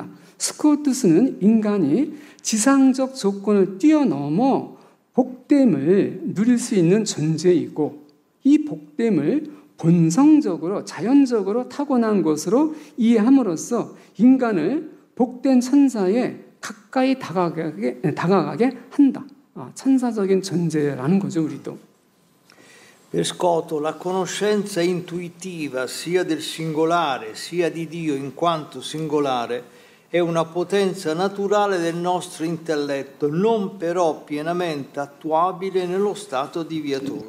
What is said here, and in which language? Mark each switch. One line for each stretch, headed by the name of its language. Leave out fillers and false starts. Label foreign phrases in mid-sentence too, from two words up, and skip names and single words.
Korean: 스코투스는 인간이 지상적 조건을 뛰어넘어 복됨을 누릴 수 있는 존재이고, 이 복됨을 본성적으로 자연적으로 타고난 것으로 이해함으로써 인간을 복된 천사에 가까이 다가가게 한다. 천사적인 존재라는 거죠, 우리도.
Italian: Per Scoto la conoscenza intuitiva sia del singolare sia di Dio in quanto singolare è una potenza naturale del nostro intelletto, non però pienamente attuabile nello stato di viatori.